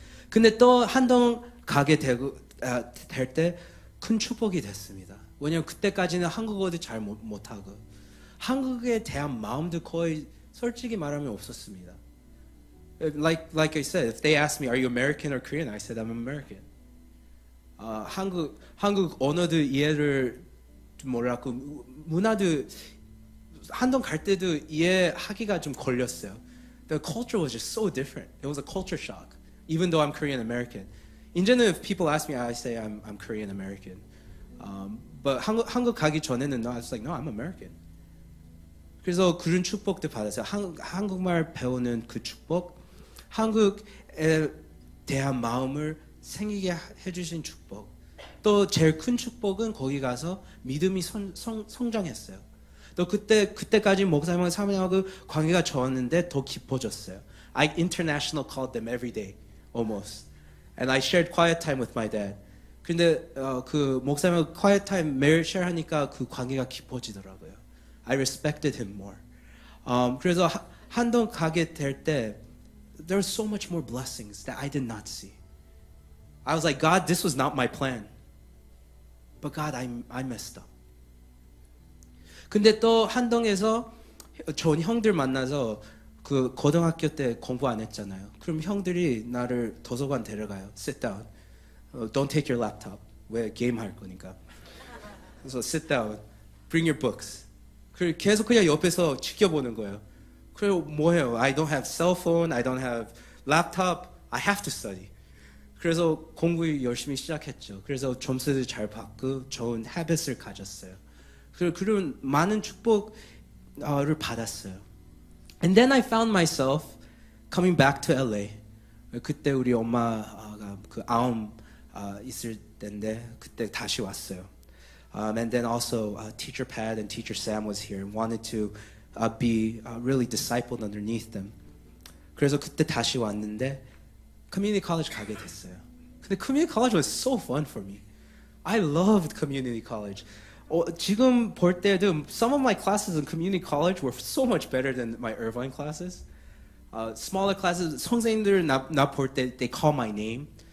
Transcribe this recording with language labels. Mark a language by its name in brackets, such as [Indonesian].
[Korean] 근데 또 한동 가게 될 때 큰 축복이 됐습니다. 왜냐면 그때까지는 한국어도 잘 못하고 한국에 대한 마음도 거의 솔직히 말하면 없었습니다. [English] Like I said, if they asked me, are you American or Korean? I said I'm American. [Korean] 한국 언어도 이해를 몰랐고 문화도 한동 갈 때도 이해하기가 좀 걸렸어요. [English] The culture was just so different. It was a culture shock, even though I'm Korean American. [Korean] 이제는 [English] if people ask me, I say I'm Korean American. But [Korean] 한국 가기 전에는 [English] I was like, no, I'm American. [Korean] 그래서 그런 축복도 받았어요. 한국말 배우는 그 축복, 한국에 대한 마음을 생기게 해주신 축복. 또 제일 큰 축복은 거기 가서 믿음이 성장했어요. 또 그때까지 목사님과 사모님하고 관계가 좋았는데 더 깊어졌어요. [English] I international called them every day, almost. And I shared quiet time with my dad. [Korean] 근데 그 목사님하고 quiet time 매일 share하니까 그 관계가 깊어지더라고요. [English] I respected him more. [Korean] 그래서 한동 가게 될 때 [English] there was so much more blessings that I did not see. I was like, God, this was not my plan. But God, I messed up. [Korean] 근데 또 한동에서 좋은 형들 만나서 그 고등학교 때 공부 안 했잖아요. 그럼 형들이 나를 도서관 데려가요. [English] Sit down. Don't take your laptop. [Korean] 왜 게임 할 거니까. 그래서 [English] sit down. Bring your books. [Korean] 그리고 계속 그냥 옆에서 지켜보는 거예요. 그리고 뭐 해요? [English] I don't have cell phone. I don't have laptop. I have to study. [Korean] 그래서 공부 열심히 시작했죠. 그래서 점수도 잘 받고 좋은 habits을 가졌어요. 그리고 그런 많은 축복을 받았어요. [English] And then I found myself coming back to LA. [Korean] 그때 우리 엄마가 그 아움 있을 때인데 그때 다시 왔어요. [English] And then also Teacher Pat and Teacher Sam was here and wanted to be really discipled underneath them. [Korean] 그래서 그때 다시 왔는데 community college 가게 됐어요. 근데 [English] community college was so fun for me. I loved community college. [Korean] 지금 볼 때도 [English] some of my classes in community college were so much better than my Irvine classes. Smaller classes, [Korean] 선생님들 나 볼 때 [English] they call my name.